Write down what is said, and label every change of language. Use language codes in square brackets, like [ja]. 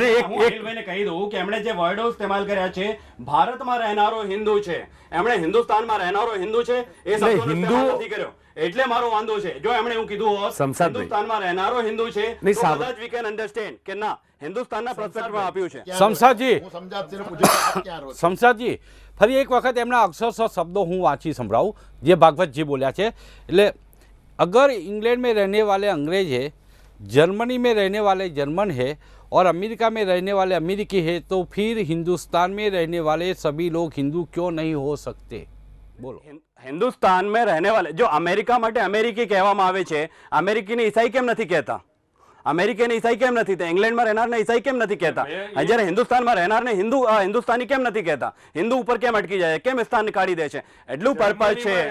[gu] કહી દઉં કે એમણે જે વર્ડો ઇસ્તેમાલ કર્યા છે, ભારતમાં રહેનારો હિન્દુ છે, એમણે હિન્દુસ્તાનમાં રહેનારો હિન્દુ છે એ શબ્દનો ઇસ્તેમાલ નથી કર્યો. એટલે મારો વાંધો છે. જો એમણે એવું કીધું હોત હિન્દુસ્તાનમાં રહેનારો હિન્દુ છે તો કદાચ [en] we can understand [gu] કે ના, હિન્દુસ્તાનના પર્સપેક્ટિવમાં આપ્યું છે. શમશાદજી, ફરી એક વખત એમના અક્ષરશઃ શબ્દો હું વાંચી સંભળાવું જે ભાગવતજી બોલ્યા છે. એટલે અગર [hi] इंग्लैंड में रहने वाले अंग्रेज है, जर्मनी में रहने वाले जर्मन है और अमेरिका में रहने वाले अमेरिकी है, तो फिर हिंदुस्तान में रहने वाले सभी लोग हिंदू क्यों नहीं हो सकते? [gu] બોલો. હિન્દુસ્તાન [hi] में रहने वाले जो [gu] અમેરિકા માટે અમેરિકી કહેવામાં આવે છે, અમેરિકીને ઈસાઈ કેમ નથી કહેતા? અમેરિકીને ઈસાઈ કેમ નથી કહેતા? ઇંગ્લેન્ડમાં રહેનારને ઈસાઈ કેમ નથી કહેતા? જ્યારે હિન્દુસ્તાનમાં રહેનારને હિન્દુસ્તાની કેમ નથી કહેતા? હિન્દુ ઉપર કેમ અટકી જાય, કેમ સ્થાન કાઢી દે છે? એટલું પર્પઝ છે.